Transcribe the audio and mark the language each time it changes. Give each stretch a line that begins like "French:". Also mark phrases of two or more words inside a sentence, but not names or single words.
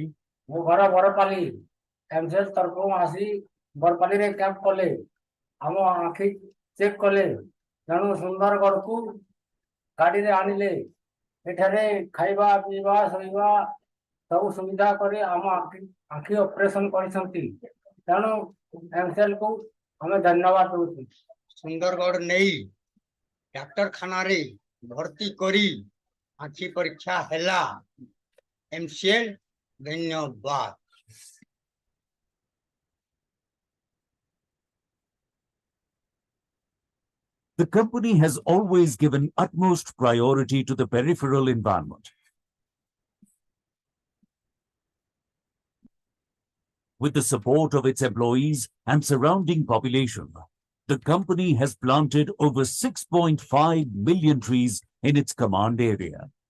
Odia: ମୋ ଘର ବରପାଲି ଏମସିଏଲ ତରଫରୁ ଆସି ବରପାଲିରେ କ୍ୟାମ୍ପ କଲେ ଆମ ଆଖି ଚେକ୍ କଲେ ତେଣୁ ସୁନ୍ଦରଗଡ଼କୁ ଗାଡ଼ିରେ ଆଣିଲେ ଏଠାରେ ଖାଇବା ପିଇବା ଶୋଇବା ସବୁ ସୁବିଧା କରି ଆମ ଆଖି ଅପରେସନ କରିଛନ୍ତି ତେଣୁ ଏମସିଏଲ କୁ ଆମେ ଧନ୍ୟବାଦ ଦଉଛୁ। ସୁନ୍ଦରଗଡ଼ ନେଇ ଡାକ୍ତରଖାନାରେ ଭର୍ତ୍ତି କରି ଆଖି ପରୀକ୍ଷା ହେଲା ଏମସିଏଲ ଧନ୍ୟବାଦ।
English: The company has always given utmost priority to the peripheral environment. With the support of its employees and surrounding population, the company has planted over 6.5 million trees in its command area.